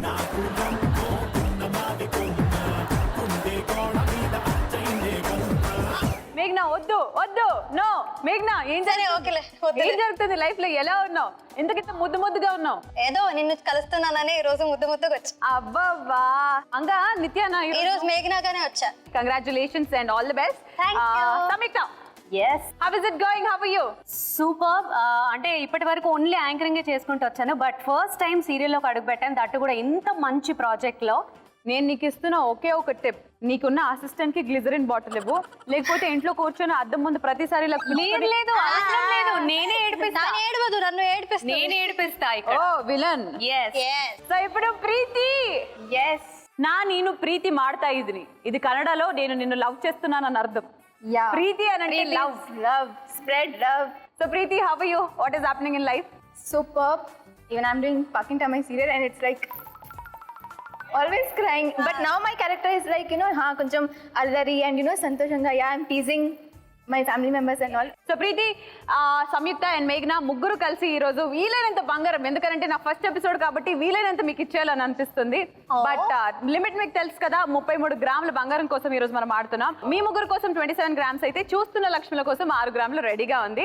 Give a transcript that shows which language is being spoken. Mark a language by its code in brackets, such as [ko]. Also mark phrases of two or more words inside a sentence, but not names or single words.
[te] మేఘ్నా వద్దు వద్దు, నో మేఘ్నా. ఏం జరుగుతుంది లైఫ్ లో? ఎలా ఉన్నావు? ఎందుకు ఇంత ముద్దుగా ఉన్నావు? ఏదో నిన్ను కలుస్తున్నానని ఈ రోజు ముద్దుగా వచ్చా. అబ్బబ్బా, అంగా నిత్యానా ఈ రోజు మేఘ్నాగానే వచ్చా. [en] congratulations and all the best. సంయుక్త, ఎస్, how is it going? how are you? సూపర్. [te] అంటే ఇప్పటి వరకు [en] only anchoring [te] చేసుకుంటూ వచ్చాను, బట్ [en] first time [te] సీరియల్లోకి అడుగు పెట్టాను, దట్టు కూడా ఇంత మంచి ప్రాజెక్ట్ లో. నేను నీకు ఇస్తున్న ఒకే ఒక టిప్, నీకున్న అసిస్టెంట్ కి [en] glycerin bottle [te] ఇవ్వు, లేకపోతే ఇంట్లో కూర్చొని అద్దం ముందు ప్రతిసారి లేదు అవసరం లేదు, నేనే ఏడిపిస్తా. ఏడవదు, నన్ను ఏడిపిస్తా. నేనే ఏడిపిస్తా ఇక్కడ. ఓ విలన్. సో ఇప్పుడు ప్రీతి, నేను ప్రీతి [kn] ಮಾಡ್ತಾ ಇದೀನಿ. [te] ఇది కన్నడలో నేను నిన్ను లవ్ చేస్తున్నాను అని అర్థం. ప్రీతి అని అంటే లవ్, [en] spread love. [te] సో ప్రీతి, [en] how are you? What is happening in life? Superb. Even I'm doing Parking Time serial and it's like always crying. But now my character is like, [te] కొంచెం అల్లరి [en] and santoshanga. Yeah, I'm teasing my family members and all. [te] సో ప్రీతి, సంయుక్త అండ్ మేఘ్నా ముగ్గురు కలిసి ఈ రోజు వీలైనంత బంగారం, ఎందుకంటే నా [en] first episode [te] కాబట్టి వీలైనంత మీకు ఇచ్చేయాలని అనిపిస్తుంది. [en] but limit [te] మీకు తెలుసు కదా, 33 గ్రాముల బంగారం కోసం ఈ రోజు మనం ఆడుతున్నాం. మీ ముగ్గురు కోసం 27 గ్రామ్స్ అయితే, చూస్తున్న లక్ష్ముల కోసం 6 గ్రాములు రెడీగా ఉంది.